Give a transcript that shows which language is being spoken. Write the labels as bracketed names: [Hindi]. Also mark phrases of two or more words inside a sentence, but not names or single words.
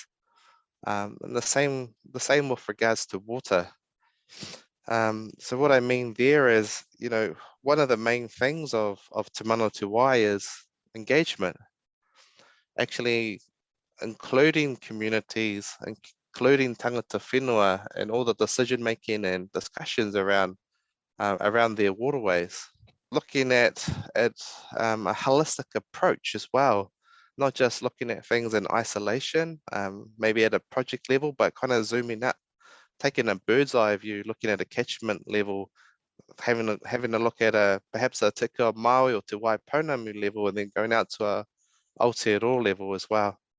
[English] And the same with regards to water. So what I mean there is, one of the main things of Te Mana o Te Wai is engagement. Actually including communities, including [Māori] tangata whenua [English] and all the decision making and discussions around their waterways. Looking at a holistic approach as well, not just looking at things in isolation, maybe at a project level, but kind of zooming up, taking a bird's eye view, looking at a catchment level, having a look at perhaps a Te Kua Maui or Te Waipounamu level, and then going out to a Aotearoa level as well.